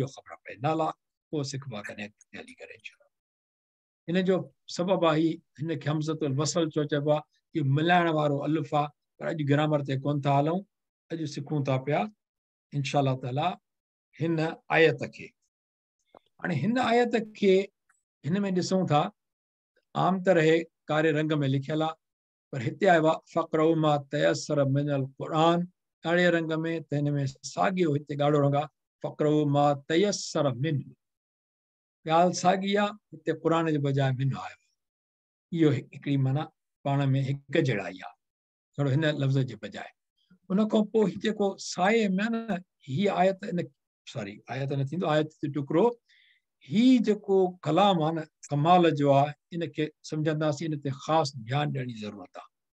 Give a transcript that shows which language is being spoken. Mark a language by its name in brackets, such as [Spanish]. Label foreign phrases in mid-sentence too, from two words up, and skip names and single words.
[Sindhi] ख़बर पए नाला पोइ सिखबो आहे कॾहिं हली करे हिन जो सबबु आहे हिनखे [Arabic] همزة الوصل [Sindhi] छो चइबो आहे इहो मिलाइण वारो अलिफ़ आहे पर अॼु ग्रामर ते कोन था हलूं अॼु सिखूं था पिया [Arabic] إن شاء الله تعالى [Sindhi] हिन आयत खे हाणे हिन आयत खे हिन में ॾिसूं था आम तरह कारे रंग में लिखियल आहे पर हिते आयो आहे [Arabic] فاقرءوا ما تيسر من القرآن [Sindhi] ॻाढ़े रंग में त हिन में साॻियो हिते ॻाढ़ो रंग आहे [Arabic] فاقرءوا ما تيسر من [Sindhi] ॻाल्हि साॻी आहे हिते क़ुरान जे बजाए मिन आयो इहो हिकिड़ी माना पाण में हिकु जहिड़ाई आहे थोरो हिन लफ़्ज़ जे बजाए उन खां पोइ जेको साए में न हीअ आयत इन सॉरी आयत न थींदो आयत जो टुकड़ो ही जेको कलाम आहे न कमाल जो आहे इनखे सम्झंदासीं इन ते ख़ासि ध्यानु ॾियण जी ज़रूरत आहे